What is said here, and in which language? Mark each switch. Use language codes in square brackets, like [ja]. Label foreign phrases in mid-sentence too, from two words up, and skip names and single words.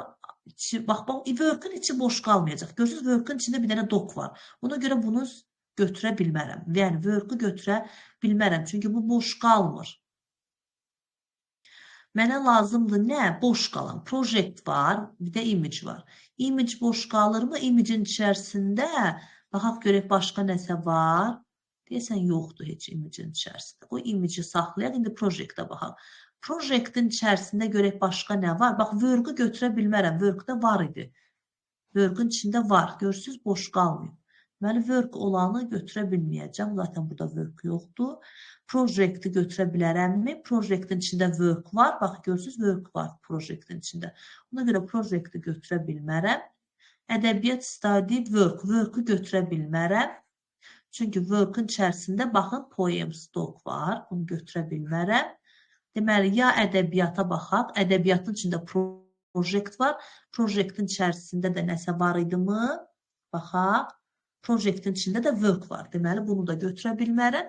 [az] Bax, work'ın içi boş qalmayacaq. Görürsünüz, work'ın içində bir dənə doc var. Ona görə bunu götürə bilmərəm. Yəni, work-ı götürə bilmərəm. Çünki bu boş qalmır. Mənə lazımdır nə? Boş qalan. Project var, bir də image var. Image boş qalırmı? Image-in içərisində, baxaq görək başqa nəsə var. Deyəsən, yoxdur heç image-in içərisində. O image-i saxlayaq, indi project-ə baxaq. Project-in içərisində görək başqa nə var? Bax, work-ı götürə bilmərəm. Work-da var idi. Work-ın içində var. Görürsünüz, boş qalmıyor. Deməli, work olanı götürə bilməyəcəm. Zaten burada work yoxdur. Project-i götürə bilərəmmi? Project-in içində work var. Bax, görürsünüz, work var project-in içində. Ona görə project-i götürə bilmərəm. Ədəbiyyat, study, work. Work-ı götürə bilmərəm. Çünki work-ın içərisində, baxın, poem, stock var. Bunu götürə bilmərəm. Deməli, ya ədəbiyyata baxaq. Ədəbiyyatın içində project var. Projectin içərisində də nəsə var idimi? Baxaq. Projectin içində də work var. Deməli, bunu da götürə bilmərəm.